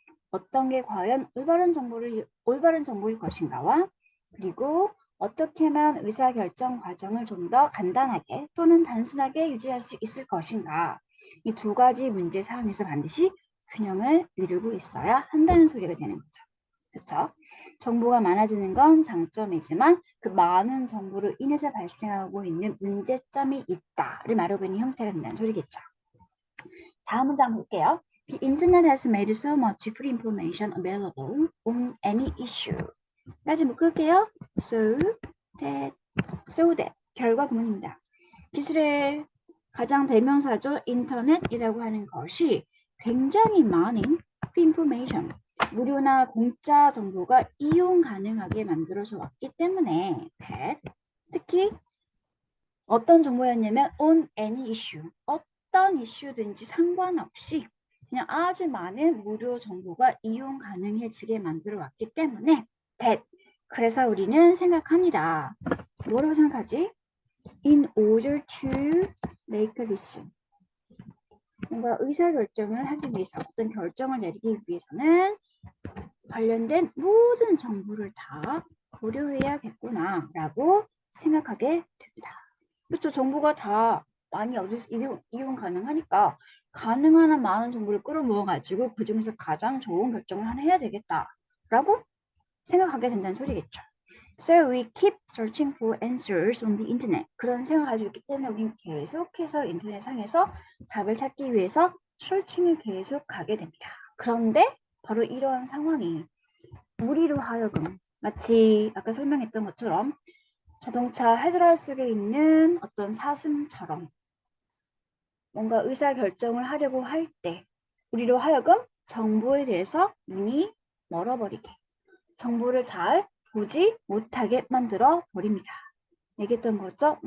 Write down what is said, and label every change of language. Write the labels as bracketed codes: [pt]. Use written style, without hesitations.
[ko] 어떤 게 과연 올바른 정보일 것인가와 그리고 어떻게만 의사결정 과정을 좀 더 간단하게 또는 단순하게 유지할 수 있을 것인가 이 두 가지 문제 사항에서 반드시 균형을 이루고 있어야 한다는 소리가 되는 거죠. 그렇죠? 정보가 많아지는 건 장점이지만 그 많은 정보로 인해서 발생하고 있는 문제점이 있다를 말하고 있는 형태가 된다는 소리겠죠. 다음 문장 볼게요. [en] The internet has made so much free information available on any issue. [ko] 까지 묶을게요. [en] So that. [ko] 결과 구문입니다. 기술의 가장 대명사죠. 인터넷이라고 하는 것이 굉장히 많은 [en] free information, [ko] 무료나 공짜 정보가 이용 가능하게 만들어져 왔기 때문에 that, 특히 어떤 정보였냐면 [en] on any issue, [ko] 어떤 이슈든지 상관없이 그냥 아주 많은 무료 정보가 이용 가능해지게 만들어 왔기 때문에 that, 그래서 우리는 생각합니다. 뭐라고 생각하지? [en] In order to make a decision. [ko] 뭔가 의사결정을 하기 위해서 어떤 결정을 내리기 위해서는 관련된 모든 정보를 다 고려해야겠구나 라고 생각하게 됩니다. 그렇죠. 정보가 다 많이 이용 가능하니까 가능한 한 많은 정보를 끌어모아가지고 그 중에서 가장 좋은 결정을 하나 해야 되겠다라고 생각하게 된다는 소리겠죠. [en] So we keep searching for answers on the internet. [ko] 그런 생각을 가지고 있기 때문에 우리는 계속해서 인터넷 상에서 답을 찾기 위해서 searching을 계속 가게 됩니다. 그런데 바로 이러한 상황이 우리로 하여금 마치 아까 설명했던 것처럼 자동차 헤드라이트 속에 있는 어떤 사슴처럼 뭔가 의사결정을 하려고 할 때 우리로 하여금 정보에 대해서 눈이 멀어버리게 정보를 잘 보지 못하게 만들어 버립니다. 얘기했던 거죠.